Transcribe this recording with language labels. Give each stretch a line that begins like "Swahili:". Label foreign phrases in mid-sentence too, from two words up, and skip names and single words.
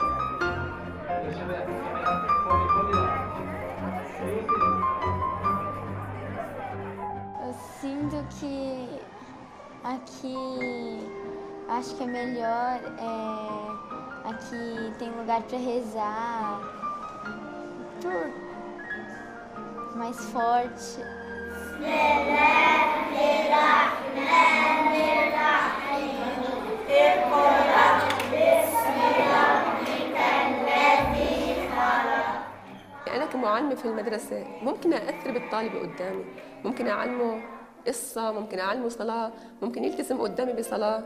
Portuguese: Sinto que aqui acho que é melhor, aqui tem lugar para rezar, tudo mais forte.
Arabic: أنا كمعلمة في المدرسة ممكن أأثر بالطالب قدامي، ممكن أعلمه قصة، ممكن أعلمه صلاة، ممكن يلتزم قدامي بصلاة.